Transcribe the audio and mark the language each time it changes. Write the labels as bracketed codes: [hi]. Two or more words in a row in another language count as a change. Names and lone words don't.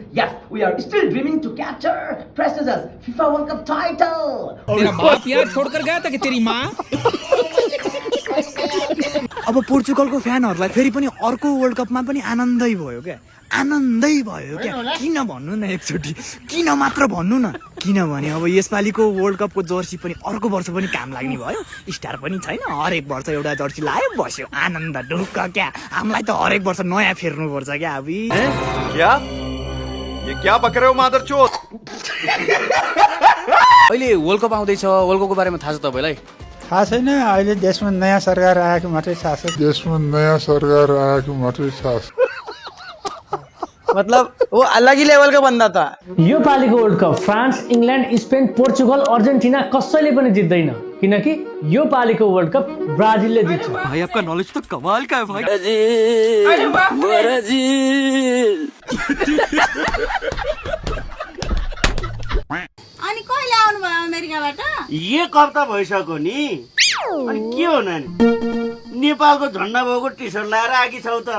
[en] Yes, we are still dreaming to capture prestigious FIFA World Cup title. [hi] तेरा बाप यार छोड़कर गया था कि तेरी माँ? [ne] अब पोर्चुगलको फ्यानहरूलाई फेरि पनि अर्को वर्ल्ड कपमा पनि आनन्दै भयो क्या, आनन्दै भयो क्या। किन भन्नु न एकचोटि, किन मात्र भन्नु न। किनभने अब यसपालिको वर्ल्ड कपको जर्सी पनि अर्को वर्ष पनि काम लाग्ने भयो, स्टार पनि छैन, हरेक वर्ष एउटा जर्सी लायो बस्यो, आनन्द ढुक्क क्या। हामीलाई त हरेक वर्ष नयाँ फेर्नुपर्छ क्या। अब [hi] क्या ये क्या बक रहे हो मादरचोद? [ne] अहिले वर्ल्ड कप आउँदैछ, वर्ल्ड कपको बारेमा थाहा छ तपाईँलाई? थाहा छैन, अहिले देशमा नयाँ सरकार आएको मात्रै थाहा छ। [hi] मतलब वो अलग ही लेभल का बन्दा था। [ne] यो पालिको वर्ल्ड कप फ्रान्स, इङ्ल्यान्ड, स्पेन, पोर्चुगल, अर्जेन्टिना कसैले पनि जित्दैन, किनकि यो पालिको वर्ल्ड कप ब्राजिलले जित्छ। [hi] भाई आपका नॉलेज तो कमाल का है भाई। [ne] अनि कहिले आउनु भयो अमेरिकाबाट? एक हप्ता भइसक्यो नि। अनि के हो नानी, नेपालको झन्डा भएको टी सर्ट लाएर आकी छौ त?